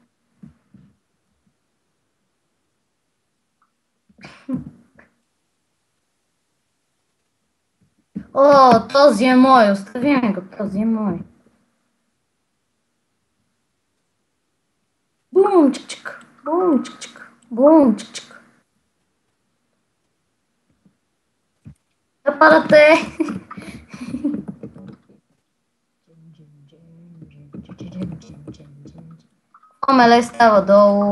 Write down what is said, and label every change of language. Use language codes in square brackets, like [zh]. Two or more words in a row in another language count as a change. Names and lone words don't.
[bg] О, този е мой. Остави ми го. Този е мой. Бум, чик-чик. Бум, чик-чик. Бум, чик-чик. Да падате. Омеле става долу.